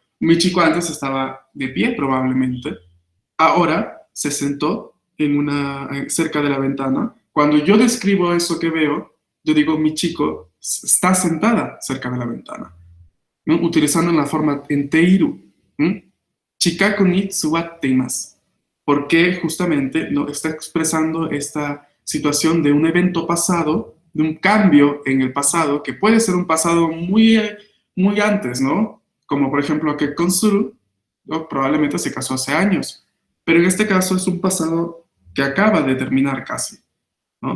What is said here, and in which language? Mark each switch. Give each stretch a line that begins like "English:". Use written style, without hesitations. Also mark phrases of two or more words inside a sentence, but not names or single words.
Spanish: Mi chico antes estaba de pie probablemente, ahora se sentó cerca de la ventana. Cuando yo describo eso que veo, yo digo, mi chico está sentada cerca de la ventana, ¿no? Utilizando la forma en teiru,
Japanese: 近くに座っています.
Spanish: Porque justamente no está expresando esta situación de un evento pasado, de un cambio en el pasado, que puede ser un pasado muy, muy antes, ¿no? Como por ejemplo que con Suru, ¿no? Probablemente se casó hace años, pero en este caso es un pasado que acaba de terminar casi, ¿no?